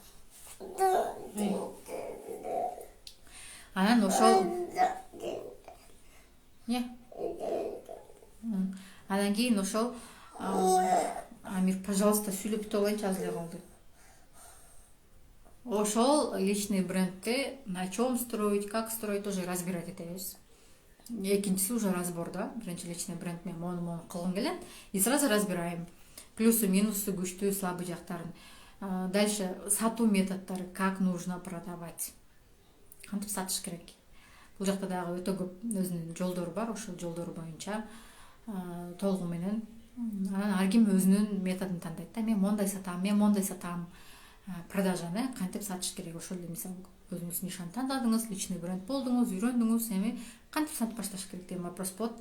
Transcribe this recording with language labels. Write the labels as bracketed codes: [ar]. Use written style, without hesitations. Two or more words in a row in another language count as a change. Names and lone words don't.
[ky] Анан ошол анан кийин ошол Амир, пожалуйста, сүйлөп бүтүп алайынчы, аз эле калды. [ru] Ошол личный брендти на чем строить, как строить, тоже разбирать этебиз. Экинчиси уже разбор, да. [ky] Биринчи [ru] личный бренд [ky] менен мону кылгым келет. [ru] И сразу разбираем. Плюсы, минусы, [ky] күчтүү, слабый жактарын. Дальше сатуу методдору, [ru] как нужно продавать. [ky] Кантип сатыш керек. Бул жакта дагы өтө көп өзүнүн жолдору бар. Ошол жолдору боюнча толугу менен анан ар ким өзүнүн методун тандайт да. Мен мондай сатам, продажаны кантип сатыш керек. Ошол эле мисалы өзүңүз нишаны тандадыңыз, [ru] личный бренд [ky] болдуңуз, үйрөндүңүз, эми кантип сатып башташ керек деген вопрос болот.